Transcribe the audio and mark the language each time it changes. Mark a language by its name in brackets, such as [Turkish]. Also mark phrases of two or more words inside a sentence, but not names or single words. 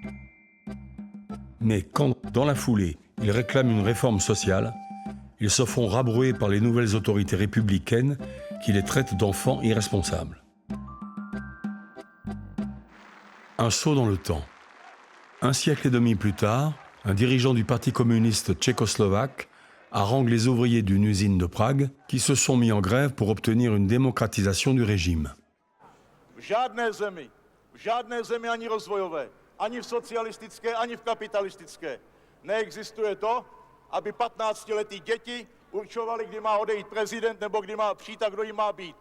[French] Mais quand, dans la foulée, ils réclament une réforme sociale, ils se font rabrouer par les nouvelles autorités républicaines qui les traitent d'enfants irresponsables. Un saut dans le temps. Un siècle et demi plus tard, un dirigeant du Parti communiste tchécoslovaque harangue les ouvriers d'une usine de Prague qui se sont mis en grève pour obtenir une démocratisation du régime. [Czech] V žádné zemi ani rozvojové, ani v socialistické, ani v kapitalistické neexistuje to, aby 15letí děti určovali, kdy má odejít prezident nebo kdy má přijít a kdo jim má být.